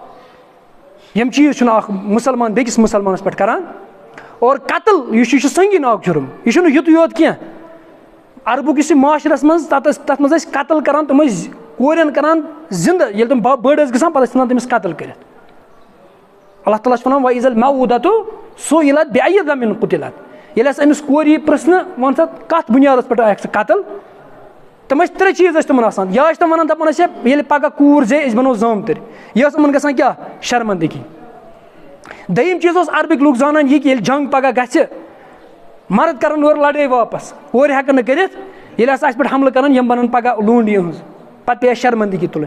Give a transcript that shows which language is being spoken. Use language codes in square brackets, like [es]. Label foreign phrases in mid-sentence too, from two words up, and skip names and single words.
[ks] یِم چیٖز چھُنہٕ اکھ مُسلمان بیٚکِس مُسلمانَس پٮ۪ٹھ کران. اور قتل یہِ چھُ سنگیٖن اکھ جُرم, یہِ چھُنہٕ یُتُے یوت کینٛہہ. عربُک یُس یہِ معاشرس منٛز تَتھ منٛز ٲسۍ قتل کران, تِم ٲسۍ کورٮ۪ن کران زِنٛدٕ, ییٚلہِ تِم بٔڑ ٲسۍ گژھان پتہٕ ٲسۍ ژھٕنان تٔمِس قتل کٔرِتھ. اللہ تعالیٰ چھُ وَنان [ar] وَإِذَا الْمَوْءُودَةُ سُئِلَتْ بِأَيِّ ذَنبٍ قُتِلَتْ. [ks] ییٚلہِ ہسا أمِس کورِ یی پرٛژھنہٕ وَن سا کَتھ بُنیادَس پٮ۪ٹھ آیَکھ ژٕ قتل, تِم ٲسۍ ترٛےٚ چیٖز ٲسۍ تِمن آسان. یا ٲسۍ تِم وَنان دَپان ٲسۍ ییٚلہِ پگہہ کوٗر زے أسۍ بَنو زامتٕرۍ, یہِ ٲس یِمن گژھان کیٛاہ شرمندگی. دوٚیِم چیٖز اوس عربٕکۍ لُکھ زانان یہِ کہِ ییٚلہِ جنگ پگہہ گژھِ مرد کرن اورٕ لڑٲے واپس, کورِ ہٮ۪کن نہٕ کٔرِتھ, ییٚلہِ ہسا اَسہِ پٮ۪ٹھ حملہٕ کرن یِم بنن پگہہ لونڈ یِہٕنٛز, پتہٕ پیٚیہِ اَسہِ شرمندگی تُلٕنۍ.